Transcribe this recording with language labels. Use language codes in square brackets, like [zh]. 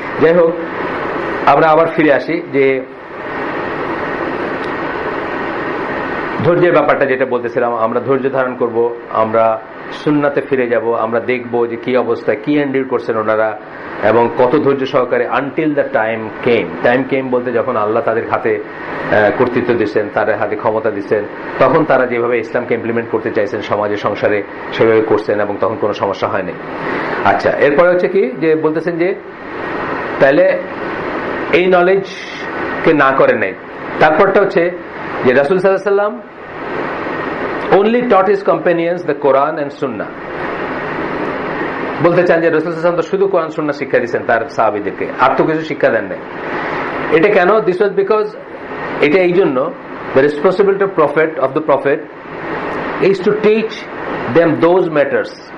[bn] যাই হোক, আমরা আবার ফিরে আসি যে ধৈর্যের ব্যাপারটা যেটা বলতেছিলাম, আমরা ধৈর্য ধারণ করব, আমরা সুন্নাতে ফিরে যাব, আমরা দেখব যে কি অবস্থায় কি এন্ডিউর করছেন ওনারা এবং কত ধৈর্য সহকারে আনটিল দ্য টাইম কেম বলতে যখন আল্লাহ তাদের হাতে কর্তৃত্ব দিচ্ছেন, তাদের হাতে ক্ষমতা দিচ্ছেন, তখন তারা যেভাবে ইসলামকে ইমপ্লিমেন্ট করতে চাইছেন সমাজে সংসারে সেভাবে করছেন এবং তখন কোনো সমস্যা হয়নি। আচ্ছা, এরপরে হচ্ছে কি যে বলতেছেন যে তাহলে এই নলেজকে না করে নাই। তারপরটা হচ্ছে যে [en] রাসূল সাল্লাল্লাহু আলাইহি ওয়াসাল্লাম only taught his companions the Quran and Sunnah। [bn] বলতে চান যে রাসূল সাল্লাল্লাহু আলাইহি ওয়াসাল্লাম শুধু কোরআন সুন্নাহ শিক্ষা দিয়েছেন তার সাহাবীদেরকে, আর তো কিছু শিক্ষা দেন নাই। এটা কেন? [en] this was because, [bn] এটা এই জন্য [en] the responsibility of the prophet is to teach them those matters।